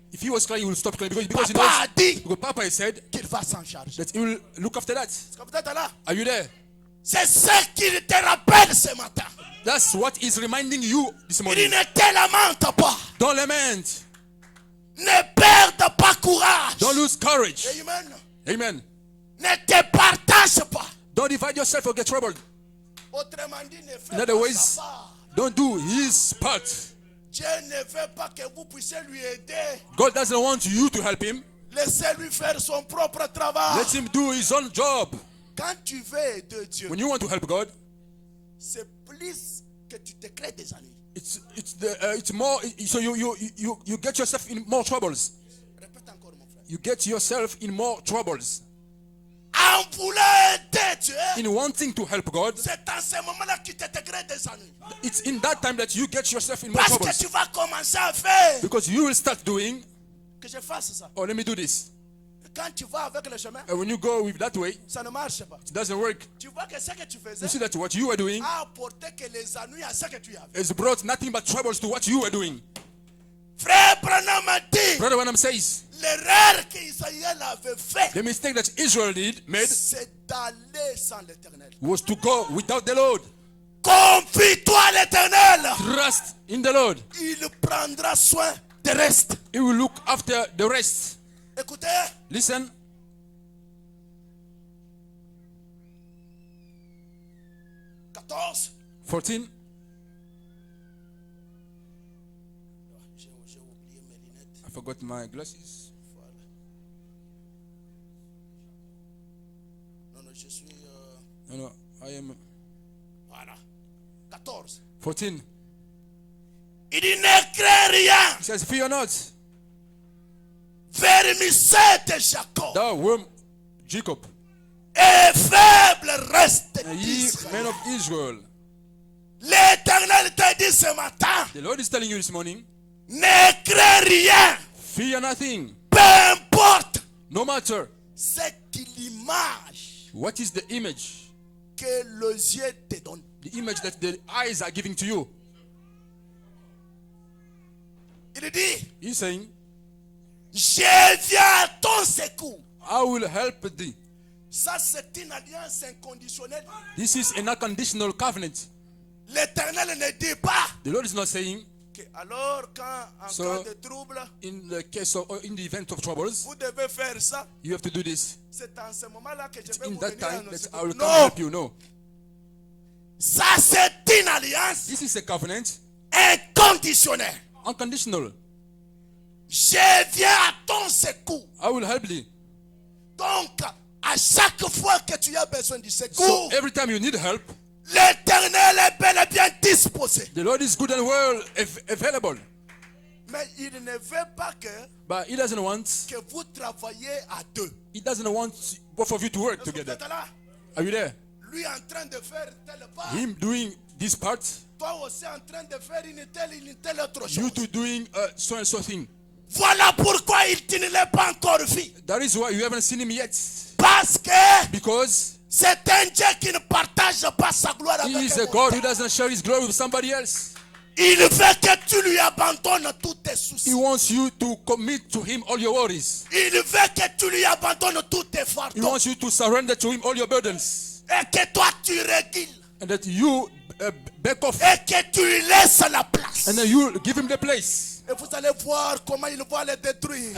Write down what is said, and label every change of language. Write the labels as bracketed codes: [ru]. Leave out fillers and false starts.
[en] If he was crying, he will stop crying because he [fr] papa a [en] knows. [fr] dit [en] Because Papa has said [fr] qu'il va s'en charger. [en] that he will look after that. [fr] Est-ce que vous êtes là? [en] Are you there? [fr] C'est ce qu'il te rappelle ce matin. [en] That's what is reminding you this [fr] Il ne te lamente pas. [en] Don't lament. [fr] Ne perde pas courage. [en] Don't lose courage. [fr] Amen. [en] Amen. [fr] Ne te partage pas. [en] Don't divide yourself or get troubled. [fr] Autrement dit, ne fais [en] In other [fr] pas [en] ways, [fr] sa part. [en] don't do his part. [fr] Dieu ne veut pas que vous puissiez lui aider. [en] God doesn't want you to help him. [fr] Laissez-lui faire son propre travail. [en] Let him do his own job. [fr] Quand tu veux aider Dieu, [en] When you want to help God, [fr] c'est plus que tu te crées des ennuis. [en] it's more. So you get yourself in more troubles. [fr] Répète encore, mon frère. [en] You get yourself in more troubles. [fr] En voulant aider Dieu, [en] In wanting to help God, [fr] c'est en ce moment-là que tu te crées des ennuis. [en] it's in that time that you get yourself in more [fr] Parce que [en] troubles. [fr] tu vas commencer à faire. [en] Because you will start doing, [fr] Que je fasse ça. [en] oh, let me do this. [fr] Quand tu vas avec le chemin, [en] And when you go with that way, [fr] ça ne marche pas. [en] it doesn't work. [fr] Tu vois que ce que tu faisais [en] You see that what you are doing [fr] a apporté que les ennuis à ce que tu avais. [en] has brought nothing but troubles to what you are doing. [fr] Frère Branham a dit, [en] Brother Branham says, [fr] l'erreur qu'Israël avait faite, [en] the mistake that Israel made [fr] c'est d'aller sans l'Éternel. [en] was to go without the Lord. [fr] Confie-toi à l'Éternel. [en] Trust in the Lord. [fr] Il prendra soin du reste. [en] He will look after the rest. [fr] Écoutez, [en] Listen, [fr] 14. [en] 14. [fr] J'ai oublié mes lunettes. [en] I forgot my glasses. [fr] Voilà. Non, je suis... [en] No, I am [fr] Voilà. 14. [en] 14. [fr] Il dit, ne crains rien. [en] He says, fear not, [fr] Vermicette de Jacob. [en] thou worm Jacob, [fr] Et faible reste [en] and ye men [fr] d'Israël. [en] of Israel. [fr] L'Éternel te dit ce matin, [en] The Lord is telling you this morning, [fr] ne crains rien. [en] fear nothing, [fr] Peu importe [en] no matter [fr] c'est l'image [en] what is the image, [fr] que les yeux te donnent. [en] the image that the eyes are giving to you. [fr] Il dit, [en] He's saying, [fr] je viens à ton secours. [en] I will help thee. [fr] Ça, c'est une alliance inconditionnelle. [en] This is an unconditional covenant. [fr] L'Éternel ne dit pas [en] The Lord is not saying, [fr] que alors quand en [en] So- [fr] cas de trouble, [en] in the case of, or in the event of troubles, [fr] vous devez faire ça. [en] you have to do this. [fr] C'est en ce moment-là que je vais [en] In [fr] vous [en] that [fr] venir à [en] time, [fr] nos [en] that [fr] secours. [en] I will come [fr] Non, [en] help you. No. [fr] ça c'est une alliance [en] This is a covenant, [fr] inconditionnelle. [en] unconditional. [fr] Je viens à ton secours. [en] I will help thee. [fr] Donc, à chaque fois que tu as besoin du [en] So [fr] secours, [en] every time you need help, [fr] l'Éternel est bel et bien disposé. [en] the Lord is good and well available. [fr] Mais il ne veut pas [en] But He doesn't want, [fr] que vous travaillez à deux. [en] He doesn't want both of you to work [fr] Est-ce que vous [en] together. [fr] êtes là? [en] Are you there? [fr] Lui en train de faire tel pas. [en] Him doing this part, [fr] toi aussi en train de faire une telle autre [en] you [fr] chose. [en] two doing so and so thing. [fr] Voilà pourquoi tu ne l'as pas encore vu. [en] That is why you haven't seen him yet. [fr] Parce que [en] Because [fr] c'est un Dieu qui ne partage pas sa gloire [en] he [fr] avec [en] is a [fr] un [en] God who [fr] mortel. [en] doesn't share his glory with somebody else. [fr] Il veut que tu lui abandonnes tous tes [en] He [fr] soucis. [en] wants you to commit to him all your worries. [fr] Il veut que tu lui abandonnes tous tes [en] He [fr] fardeaux. [en] wants you to surrender to him all your burdens. [fr] Et que toi tu régules. [en] And that you back off. [fr] Et que tu lui laisses la place. [en] And then you give him the place. [fr] Et vous allez voir comment il va les détruire.